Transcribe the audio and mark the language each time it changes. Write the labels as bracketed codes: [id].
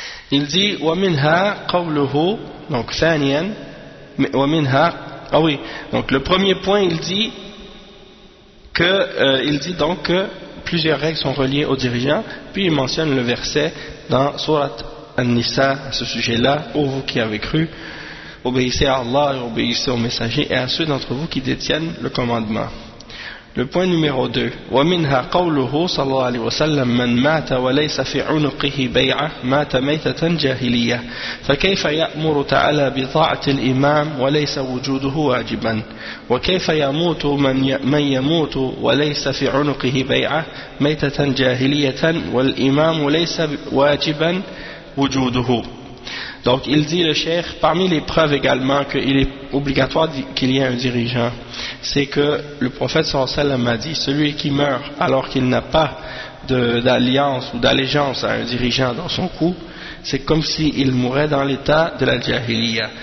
[fr] Il dit [ar] ومنها قوله [fr] donc [ar] ثانيا ومنها [fr] ah oui donc le premier point il dit que il dit donc que plusieurs règles sont reliées au dirigeant puis il mentionne le verset dans sourate An-Nisa à ce sujet-là ô vous qui avez cru obéissez à Allah et obéissez au messager et à ceux d'entre vous qui détiennent le commandement. Le point numéro 2. [ar] ومنها قوله صلى الله عليه وسلم من مات وليس في عنقه بيعة مات ميتة جاهلية فكيف يأمر تعالى بطاعة الإمام وليس وجوده واجبا وكيف يموت من يموت وليس في عنقه بيعة ميتة جاهلية والإمام ليس واجبا وجوده. [fr] Donc il dit le cheikh, parmi les preuves également qu'il est obligatoire qu'il y ait un dirigeant, c'est que le prophète sallallahu alayhi wa sallam a dit, celui qui meurt alors qu'il n'a pas d'alliance ou d'allégeance à un dirigeant dans son coup, c'est comme s'il mourait dans l'état de la jahiliya.